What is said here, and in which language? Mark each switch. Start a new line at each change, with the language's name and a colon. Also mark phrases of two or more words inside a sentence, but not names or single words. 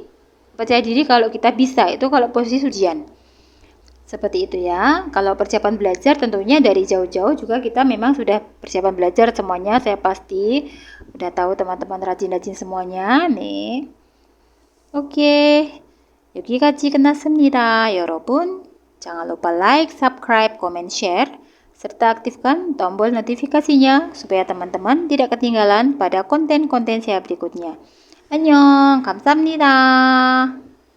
Indonesian: Percaya diri kalau kita bisa. Itu kalau posisi ujian. Seperti itu ya. Kalau persiapan belajar tentunya dari jauh-jauh juga kita memang sudah persiapan belajar semuanya. Saya pasti udah tahu teman-teman rajin-rajin semuanya nih. Oke.
Korean: 여기까지 끝났습니다. 여러분,
Indonesian: jangan lupa
English: like, subscribe, comment, share,
Indonesian: serta aktifkan tombol notifikasinya supaya teman-teman tidak ketinggalan pada konten-konten saya berikutnya.
Korean: 안녕, 감사합니다.